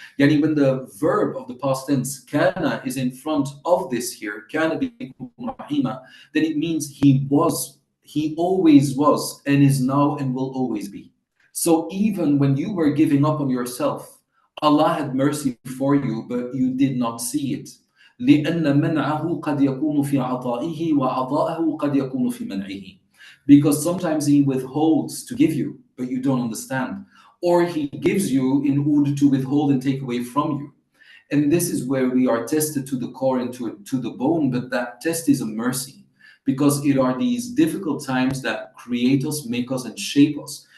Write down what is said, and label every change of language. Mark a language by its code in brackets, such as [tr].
[en] Yani, when the verb of the past tense, كَانَ, is in front of this here, [ar] كَانَ بِكُمْ رَحِيمًا, [en] then it means He was, He always was, and is now, and will always be. So even when you were giving up on yourself, Allah had mercy for you, but you did not see it. [ar] لأن منعه قد يكون في عطائه وعطاءه قد يكون في منعه. [en] Because sometimes He withholds to give you, but you don't understand. Or He gives you in order to withhold and take away from you. And this is where we are tested to the core and to the bone, but that test is a mercy. Because it are these difficult times that create us, make us, and shape us.